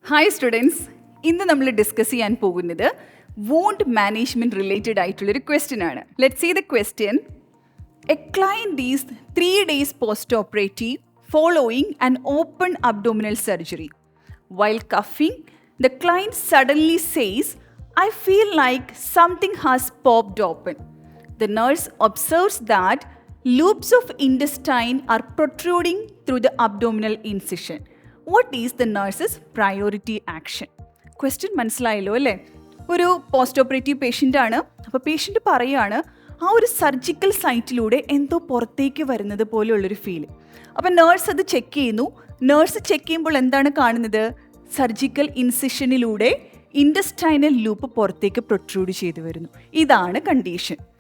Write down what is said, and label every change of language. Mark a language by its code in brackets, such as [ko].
[ml] Hi students, ഇന്ന് നമ്മൾ discuss ചെയ്യാൻ പോകുന്നത് വൂണ്ട് മാനേജ്മെൻറ്റ് റിലേറ്റഡ് ആയിട്ടുള്ളൊരു ക്വസ്റ്റ്യൻ ആണ്. [en] Let's see the question. A client is 3 days post operative following an open abdominal surgery. While coughing, the client suddenly says, I feel like something has popped open. The nurse observes that loops of intestine are protruding through the abdominal incision. What is the nurse's priority action? [ml] Question മനസ്സിലായല്ലോ അല്ലേ? ഒരു post operative patient ആണ്. അപ്പോൾ patient പറയുകയാണ്, ആ ഒരു surgical സൈറ്റിലൂടെ എന്തോ പുറത്തേക്ക് വരുന്നത് പോലെയുള്ളൊരു ഫീൽ. അപ്പം നേഴ്സ് അത് ചെക്ക് ചെയ്യുന്നു. നേഴ്സ് ചെക്ക് ചെയ്യുമ്പോൾ എന്താണ് കാണുന്നത്? സർജിക്കൽ ഇൻസിഷനിലൂടെ ഇൻഡസ്റ്റൈനൽ ലൂപ്പ് പുറത്തേക്ക് പ്രൊട്രൂഡ് ചെയ്തു വരുന്നു. ഇതാണ് കണ്ടീഷൻ.